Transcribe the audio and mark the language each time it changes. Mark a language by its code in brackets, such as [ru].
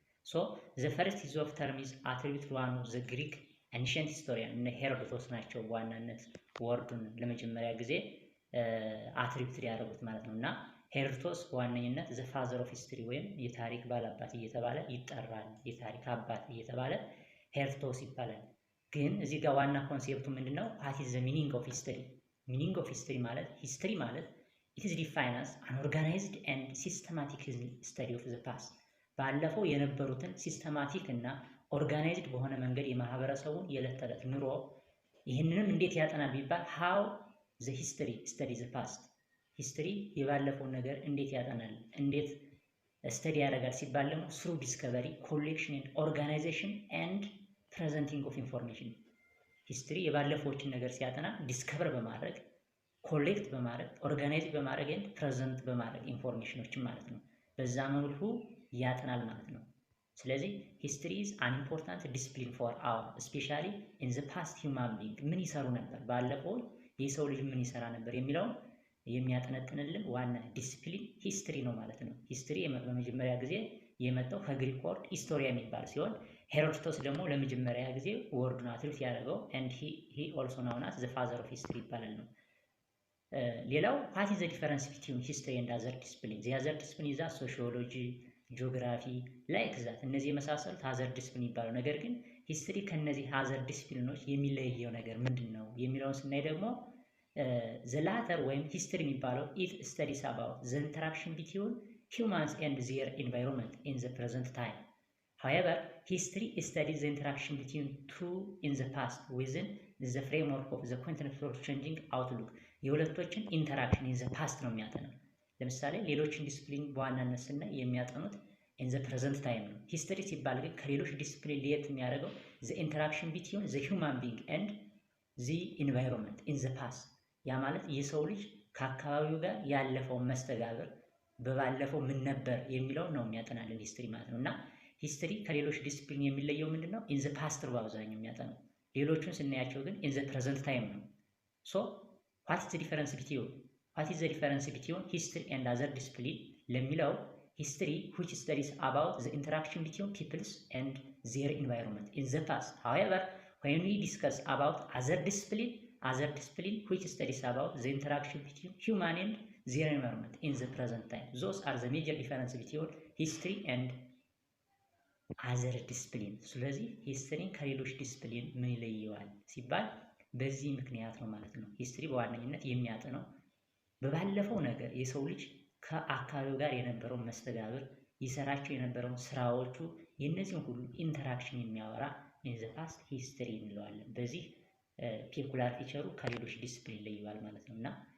[en] so the first use of term is attributed to one of the Greek ancient historian [am] እና ሄሮዶቶስ ናቸው ዋናነት ወርዱን ለመጀመሪያ ጊዜ አትሪቢዩት ያደረጉት ማለት ነውና ሄሮዶቶስ በዋነኝነት ዘ ፋዘር ኦፍ ሂስትሪ ወይም የታሪክ ባላባት እየተባለ ይጠራል። የታሪክ አባት እየተባለ ሄሮዶቶስ ይባላል። ግን እዚህ ጋር ዋና ኮንሴፕቱ ምንድነው? [en] what is the meaning of history? meaning of history ማለት history ማለት it is defined as an organized and systematic study of the past. [am] ባለፈው የነበሩትን ሲስተማቲክ እና ኦርጋናይዝድ በሆነ መንገድ የማህበረሰቡን የዕለት ተዕለት ኑሮ ይህንንም እንዴት ያጠናል ቢባል [en] how the history studies the past. [am] ሂስትሪ የባለፈውን ነገር እንዴት ያጠናል እንዴት ስተዲ ያደርጋል ሲባል ደግሞ [en] through discovery, collection and organization and presenting of information. [am] ሂስትሪ የባለፈዎችን ነገር ሲያጠና ዲስከቨር በማድረግ ኮሌክት በማድረግ ኦርጋናይዝ በማድረግ and ፕሬዘንት በማድረግ ኢንፎርሜሽኖችን ማለት ነው። በዛ መልኩ ያጠናል ማለት ነው። ስለዚህ ሂስትሪ [en] is an important discipline for our especially in the past human being [am] ምን ይሰሩ ነበር ባለፈው የሰው ልጅ ምን ይሰራ ነበር የሚለው የሚያጠነጥንልን ዋና ዲስፕሊን ሂስትሪ ነው ማለት ነው። ሂስትሪ በመጀመሪያ ጊዜ የመጣው ከግሪክ ወርድ ሂስቶሪያ የሚባል ሲሆን ሄሮዶቶስ ደግሞ ለመጀመሪያ ጊዜ ወርዱን አትሪቢዩት ያደረገው [en] and he also known as the father of history [am] ይባላል ነው። ሌላው [en] what is the difference between history and other disciplines? the other discipline is sociology, geography like that [am] እነዚህ የመሳሰሉት [en] other discipline ይባላል። [am] ነገር ግን ሂስትሪ ከነዚህ other disciplines የሚለየው ነገር ምንድነው የሚለውን ስናይ ደግሞ [en] the latter [am] ወይም ሂስትሪ የሚባለው [en] it studies about the interaction between humans and their environment in the present time. however history studies the interaction between two in the past within the framework of the continuous changing outlook. [am] የሁለቶችን ኢንተራክሽን [en] in the past [am] ነው የሚያጠናው። ለምሳሌ ሌሎችን ዲስፕሊን በዋናነት ስናይ የሚያጠኑት [en] in the present time [am] ነው። ሂስትሪ ሲባል ግን ከሌሎች ዲስፕሊን ለየት የሚያደርገው [en] the interaction between the human being and the environment in the past [am] ያ ማለት የሰው ልጅ ከአካባቢው ጋር ያለፈው መስተጋብር በባለፈው ምን ነበር የሚለው ነው የሚያጠናልን ሂስትሪ ማለት ነውና ሂስትሪ ከሌሎች ዲስፕሊን የሚለየው ምንድነው? [en] ኢን ዘ ፓስት [am] ነው በአብዛኛው የሚያጠናው። ሌሎቹን ስናያቸው ግን [en] ኢን ዘ ፕሬዘንት ታይም ነው። ሶ ዋት ኢዝ ዘ ዲፈረንስ ቢትዊን what is the difference between history and other discipline ለሚለው history which studies about the interaction between peoples and their environment in the past. However, when we discuss about other discipline which studies about the interaction between human and their environment in the present time. Those are the major difference between history and other discipline. [am] ስለዚህ ሂስትሪን ከሌሎች ዲስፕሊን ምን ይለየዋል ሲባል በዚህ ምክንያት ነው ማለት ነው። ሂስትሪ በዋነኝነት የሚያጠናው በባለፈው ነገር የሰው ልጅ ከአካባቢው ጋር የነበረውን መስተጋብር ይሰራቸው የነበረውን ስራዎቹ የነዚህን ሁሉ ኢንተራክሽን የሚያወራ [en] ኢን ዘ ፓስት [am] ሂስትሪ እንለዋለን። በዚህ ፔኩላር ፊቸሩ ከሌሎች ዲስፕሊን ይለየዋል ማለት ነው እና